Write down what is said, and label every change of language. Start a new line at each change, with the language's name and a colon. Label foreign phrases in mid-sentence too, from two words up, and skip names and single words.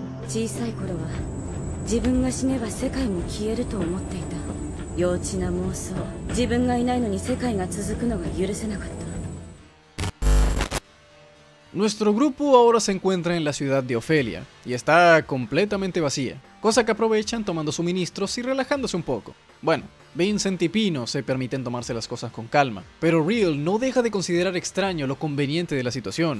Japanese: 小さい頃は自分が死ねば世界も消えると思っていた。幼稚な妄想。自分がいないのに世界が続くのが許せなかった。
Spanish: Nuestro grupo ahora se encuentra en la ciudad de Ofelia y está completamente vacía, cosa que aprovechan tomando suministros y relajándose un poco. Bueno, Vincent y Pino se permiten tomarse las cosas con calma, pero Real no deja de considerar extraño lo conveniente de la situación.